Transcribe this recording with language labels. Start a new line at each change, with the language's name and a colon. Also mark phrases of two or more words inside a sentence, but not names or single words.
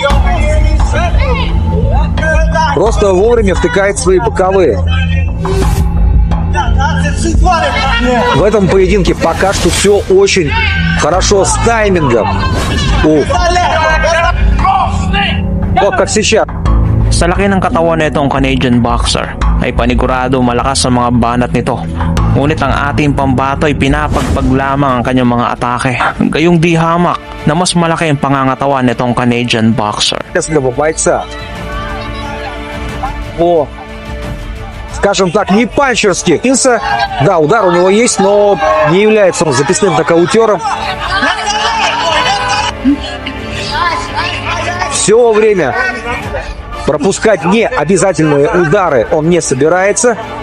Russian: Просто вовремя втыкает свои боковые. В этом поединке пока что все очень хорошо с таймингом. Вот как сейчас.
Filipino: Sa laki ng katawan nitong
English: Canadian boxer
Filipino: ay panigurado malakas sa mga banat nito. Ngunit ang ating pambato ay pinapagpag lamang ang kanyang mga atake. Gayong di hamak na mas malaki ang pangangatawan nitong
English: Canadian boxer.
Russian: Бойца. О, скажем так, не панчерский. Да, удар у него есть, но не является он записным нокаутером. Все время пропускать не обязательные удары он не собирается.